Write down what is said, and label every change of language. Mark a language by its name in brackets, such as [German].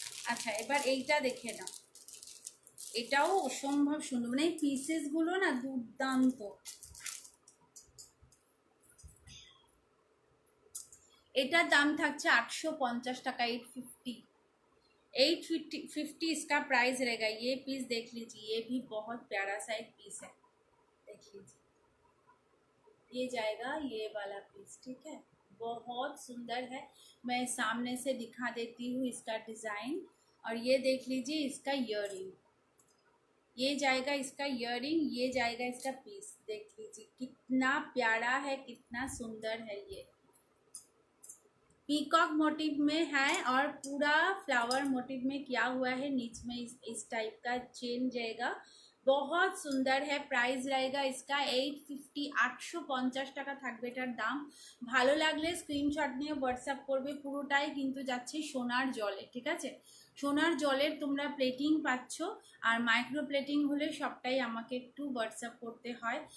[Bangla] আচ্ছা, এবার এইটা দেখে নাও, এটাও অসম্ভব সুন্দর, মানে এই পিসেস গুলো না দুর্দান্ত। एटार दाम थाकছে 850 টাকা, 850, 850 [Hindi] इसका प्राइस रहेगा। ये पीस देख लीजिए, ये भी बहुत प्यारा सा एक पीस है, देख लीजिए, ये जाएगा ये वाला पीस, ठीक है, बहुत सुंदर है। मैं सामने से दिखा देती हूँ इसका डिज़ाइन। और ये देख लीजिए इसका ईयरिंग, ये जाएगा इसका ईयरिंग, ये जाएगा इसका पीस। देख लीजिए कितना प्यारा है, कितना सुंदर है। ये पीकॉक मोटिव में है और पूरा फ्लावर मोटिव में किया हुआ है। नीच में इस टाइप का चेन जाएगा, बहुत सुंदर है। प्राइस रहेगा इसका [Bangla] 850, 850 টাকা থাকবে এটার দাম। ভালো লাগলে স্ক্রিনশট নিয়ে হোয়াটসঅ্যাপ করবে। পুরোটাই কিন্তু যাচ্ছে সোনার জলে, ঠিক আছে? সোনার জলের তোমরা প্লেটিং পাচ্ছ। আর মাইক্রো প্লেটিং হলে সবটাই আমাকে একটু হোয়াটসঅ্যাপ করতে হয়।